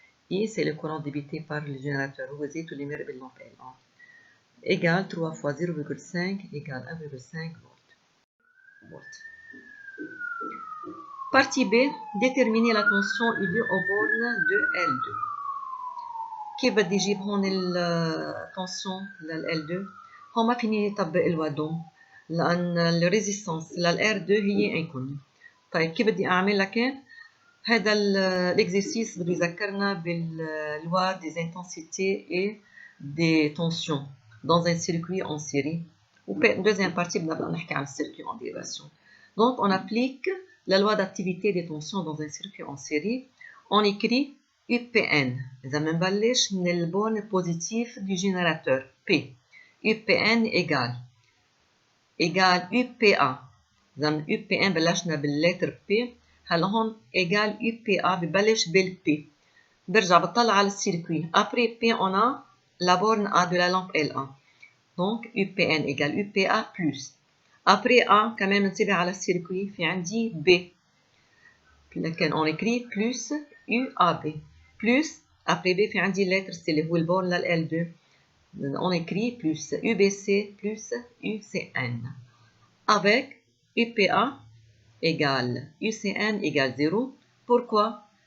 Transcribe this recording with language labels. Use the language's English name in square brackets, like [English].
[French] I, c'est le courant débité par le générateur [Arabic] هو زيت اللي مرق باللامب [French] L1. Égale 3 fois 0,5 égale 1,5 volts. Partie B, déterminer la tension U2 aux bornes de L2. [Arabic] كيف بدي اجيب هون التنسيون لل L2؟ هون ما فيني اطبق لوا دوم لان الريزيستانس لل R2 هي انكوني. طيب كيف بدي اعمل لكن؟ هذا [French] l'exercice [Arabic] بده يذكرنا باللوا [French] des intensités et des tensions dans un circuit en série. Deuxième partie, [Arabic] بدنا بقى نحكي عن [French] circuit en dérivation. Donc on applique la loi d'activité des tensions dans un circuit en série. On écrit UPN. [Arabic] إذا بنبلش من البون [French] positif du générateur P. UPN égale UPA. [Arabic] إذا من UPN بلشنا باللتر P. هلا هون égale UPA ببلش بالP. برجع بطلع على السيركوي. [French] Après P on a la borne A de la lampe L1. Donc UPN égale UPA plus. [Arabic] Après A كمان بنتبع على السيركوي في عندي B. [French] لكن on écrit plus UAB. Plus après B في عندي lettre C [Arabic] اللي هو البورن لل [French] L2. On écrit plus UBC plus UCN. Avec UPA égale UCN égale 0. Pourquoi?